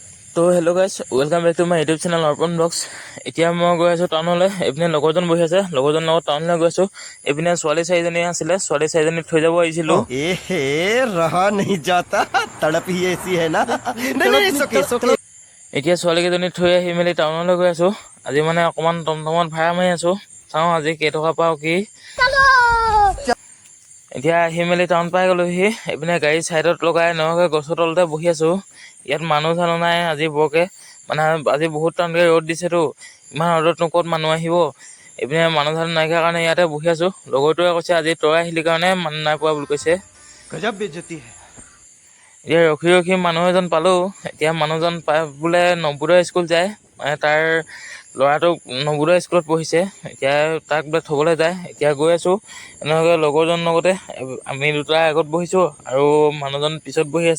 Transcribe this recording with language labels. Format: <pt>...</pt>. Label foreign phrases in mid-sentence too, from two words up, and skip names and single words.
<as>তো</as> <en>hello guys, welcome back to my YouTube channel</en> <as>অৰ্পণ ব্লগছ। এতিয়া মই গৈ আছোঁ টাউনলৈ। এইপিনে লগৰজন বহি আছে, লগৰজনৰ লগত টাউনলৈ গৈ আছোঁ। এইপিনে ছোৱালী 4জনী আছিলে, ছোৱালী 4জনীক থৈ যাব আহিছিলোঁ।</as> <hi>रहा नहीं जाता तड़प ही ऐसी है ना</hi> <as>এতিয়া ছোৱালীকেইজনীক থৈ আহি মেলি টাউনলৈ গৈ আছোঁ। আজি মানে অকণমান টমটমত ভাড়া মাৰি আছোঁ, চাওঁ আজি কেইটকা পাওঁ কি। এতিয়া আহি মেলি টাউন পাই গ'লোহি। এইপিনে গাড়ী ছাইডত লগাই নহ'লে গছৰ তলতে বহি আছোঁ। ইয়াত মানুহ চানুহ নাই আজি বৰকৈ, মানে আজি বহুত টানকৈ ৰ'দ দিছেতো, ইমান ৰ'দতনো ক'ত মানুহ আহিব। এইপিনে মানুহ চানুহ নাইকিয়া কাৰণে ইয়াতে বহি আছোঁ। লগৰটোৱে কৈছে আজি তই আহিলি কাৰণে মানুহ নাই পোৱা বুলি কৈছে।</as> <hi>गजब बेइज्जती है</hi> <as>এতিয়া ৰখি ৰখি মানুহ এজন পালোঁ। এতিয়া মানুহজন পাই বোলে নৱোদয় স্কুল যায়, মানে তাৰ ল'ৰাটোক নৱোদয় স্কুলত পঢ়িছে। এতিয়া তাক বোলে থ'বলৈ যায়। এতিয়া গৈ আছোঁ এনেকৈ লগৰজনৰ লগতে। আমি দুটা আগত বহিছোঁ আৰু মানুহজন পিছত বহি আছে।</as>